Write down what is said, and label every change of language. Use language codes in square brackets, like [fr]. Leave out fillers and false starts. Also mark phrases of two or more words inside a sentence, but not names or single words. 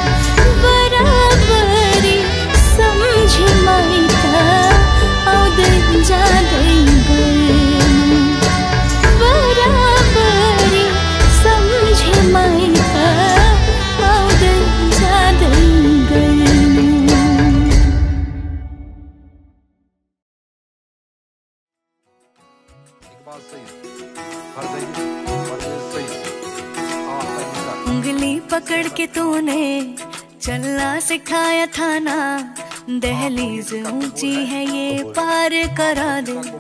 [ne] बराबरी सम्झी माइत आउँदै जाँदै गर्नु। बराबरी सम्झी माइत आउँदै जाँदै गर्नु। [hi] उंगली पकड़ के तूने चलना सिखाया था ना, दहलीज ऊंची है ये पार करा दे।